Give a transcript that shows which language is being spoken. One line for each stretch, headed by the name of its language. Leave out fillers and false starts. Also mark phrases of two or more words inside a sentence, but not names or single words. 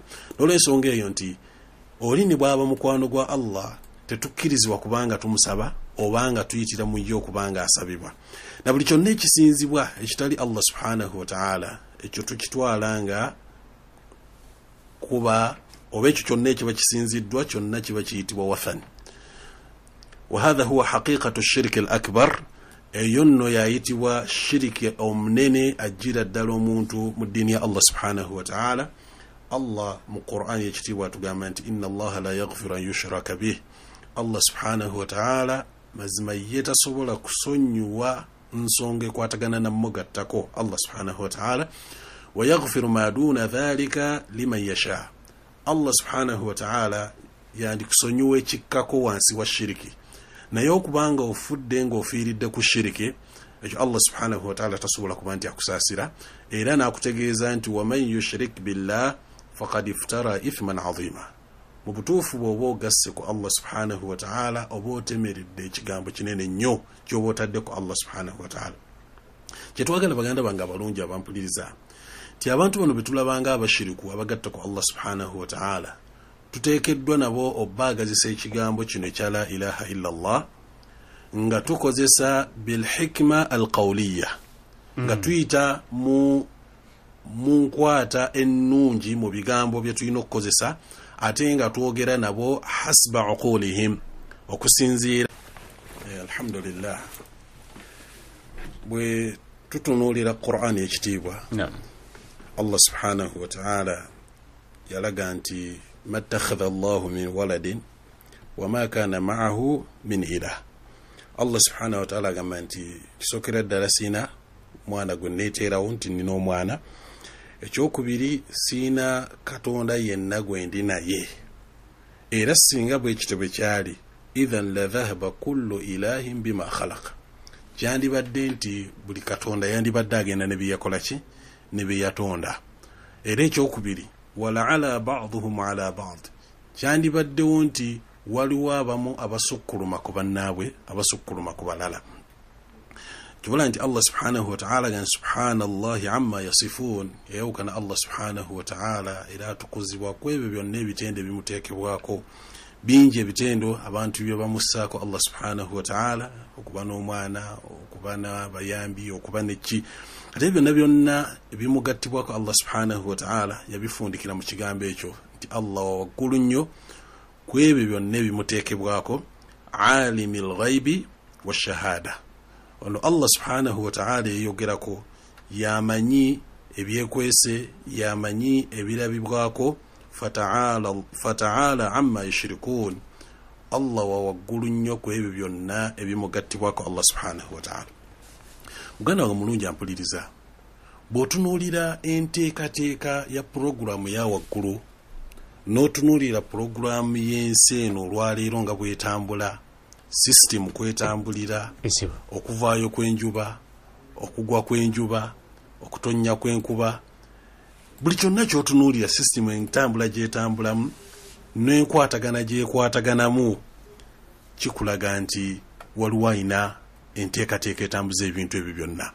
Ganda: N'olwensonga eyo nti oli ne bw'aba mukwano gwa Allah tetukkirizibwa kubanga tumusaba obanga tuyitira mu yo kubanga asabibwa. Na buli kyonna ekisinzibwa ekitali
Arabic: الله سبحانه وتعالى
Ganda: ekyo tukitwala nga kuba oba ekyo kyonna ekiba kisinziddwa kyonna kiba kiyitibwa wathan.
Arabic: وهذا هو حقيقة الشرك الأكبر.
Ganda: Eyo nno yayitibwa shiriki omunene ajjira ddala omuntu mu ddiini ya
Arabic: الله سبحانه وتعالى.
Ganda: Allah mu Qur'an yekitiibwa atugamba nti
Arabic: إن الله لا يغفر أن يشرك به. الله سبحانه وتعالى
Ganda: mazima ye tasobola kusonyiwa nsonga ekwatagana na mmugattako
Arabic: الله سبحانه وتعالى. ويغفر ما دون ذلك لمن يشاء. الله سبحانه وتعالى
Ganda: yandikusonyiwa ekikkako wansi wa shiriki. Naye okubanga ofudde ng'ofiiridde ku shiriki ekyo
Arabic: الله سبحانه وتعالى
Ganda: tasobola kuba nti akusaasira era n'akutegeeza nti
Arabic: ومن يشرك بالله فقد افترى إثما عظيما.
Ganda: Mu butuufu bw'oba ogasse ku
Arabic: الله سبحانه وتعالى
Ganda: oba otemeredde ekigambo kinene nnyo ky'oba otadde ku
Arabic: الله سبحانه وتعالى.
Ganda: Kyetwagala baganda bange abalungi abampuliriza ti abantu bano betulabanga abashiriku abagatta ku
Arabic: الله سبحانه وتعالى
Ganda: tuteekeddwa nabo obbaagazisa ekigambo kino ekya
Arabic: لا إله إلا الله
Ganda: nga tukozesa
Arabic: بالحكمة القولية
Ganda: nga tuyita mu nkwata ennungi mu bigambo bye tulina okukozesa ate nga twogera nabo
Arabic: حسب عقولهم
Ganda: okusinziira. Alhamdulillah bwe tutunuulira Qur'an ekitiibwa
Arabic: الله سبحانه وتعالى
Ganda: yalaga nti
Arabic: ما اتخذ الله من ولد وما كان معه من إله. الله سبحانه وتعالى
Ganda: gamba nti kisokera ddala siina mwana gwe neeteerawo nti nina omwana. Ekyokubiri siina katonda yenna gwe ndi naye. Era singa bwe kityo bwe kyali
Arabic: إذا لذهب كل إله بما خلق.
Ganda: Kyandibadde nti buli katonda yandibadde agenda ne bye yakola ki ne bye yatonda. Era ekyokubiri
Arabic: ولعلا بعضهم على بعض.
Ganda: Kyandibaddewo nti waliwo abamu abasukkuluma ku bannaabwe abasukkuluma ku balala. Kibula nti
Arabic: الله سبحانه وتعالى gan سبحان الله عما يصفون yawkana الله سبحانه و
Ganda: ta'ala era tukuzibwa kwebyo byonna ebitende bimuteekebwako bingi ebitendo abantu bye bamussaako
Arabic: الله سبحانه وتعالى
Ganda: okuba n'omwana okuba n'abayambi okuba neki ate byonna ebimugattibwako
Arabic: الله سبحانه وتعالى
Ganda: yabifundikira mu kigambo ekyo nti Allah waggulu nnyo kwebyo byonna ebimuteekebwako
Arabic: عالم الغيب والشهادة.
Ganda: Ono
Arabic: الله سبحانه وتعالى
Ganda: yeyogerako yamanyi ebyekwese yamanyi ebirabibwako
Arabic: فتعالى عما يشركون.
Ganda: Allah wa waggulu nnyo kwebyo byonna ebimugattibwako
Arabic: الله سبحانه وتعالى.
Ganda: Muganda wange mulungi ampuliriza bw'otunuulira enteekateeka ya puroguramu ya waggulu n'otunuulira puroguramu y'ensi eno olwaleero nga bwetambula system kwetambulira okuvaayo kw'enjuba okugwa kw'enjuba okutonnya kw'enkuba buli kyonna ky'otunuulira system entambula gyetambulamu n'enkwatagana gyekwataganamu kikulaga nti waliwo ayina enteekateeka etambuza ebintu ebyo byonna.